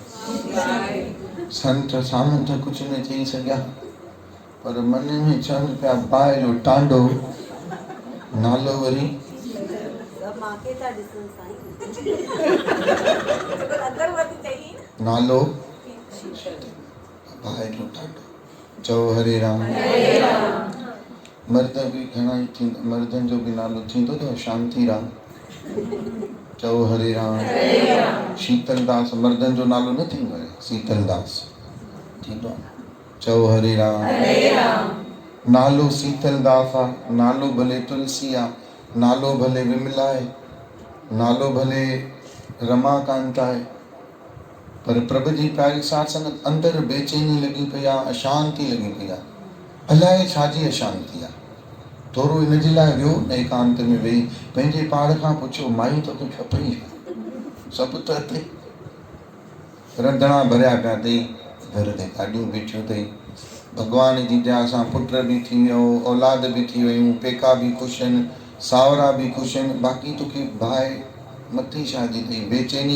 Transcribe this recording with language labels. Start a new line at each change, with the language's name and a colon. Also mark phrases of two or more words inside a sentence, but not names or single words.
Sindhi: संत साम्हूं त कुझु न चई सघिया, पर मन में चवनि पिया बाहि जो टांडो, नालो वरी नालो बाहि जो टांडो। चओ हरे राम। मर्द बि घणा ई थींदा, मर्दनि जो बि नालो थींदो अथव शांति राम। चओ हरे राम। शीतलदास मर्दनि जो नालो न थींदो आहे, शीतलदास थींदो आहे। चओ हरे राम। नालो शीतलदास आहे, नालो भले तुलसी आहे, नालो भले विमला आहे, नालो भले रमाकांत आहे, पर प्रभु जी प्यारी साथ संगत अंदर बेचैनी लगी पई आहे, अशांति लगी पई आहे। अलाए छाजी अशांति आहे। थोरो इन जे लाइ वियो न एकांत में वेही, पंहिंजे पाण खां पुछो माई तोखे खपई? सभु त अथई, रंधिणा भरिया पिया अथई, घर ते गाॾियूं बीठियूं अथई, भॻवान जी दया सां पुट बि थी वियो, औलाद बि थी वियूं, पेका बि ख़ुशि आहिनि, सावरा बि ख़ुशि आहिनि, बाक़ी तोखे बाहि मथी छाजी अथई?